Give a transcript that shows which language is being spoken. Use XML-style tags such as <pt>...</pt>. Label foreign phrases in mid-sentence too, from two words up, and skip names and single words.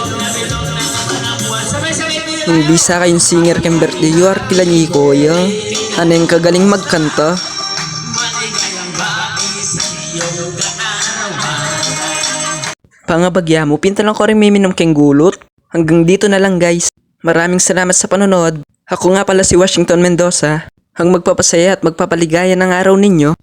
<pam>Nung bisa kayong singer kang birthday,</pam> <en>you are</en> <pam>kila ni Koya. Aneng kagaling magkanta. Pangabagya mo, pinta lang ko rin miminum keng gulot.</pam> <tl>Hanggang dito na lang guys. Maraming salamat sa panonood. Ako nga pala si Washington Mendoza. Ang magpapasaya at magpapaligaya ng araw ninyo.</tl>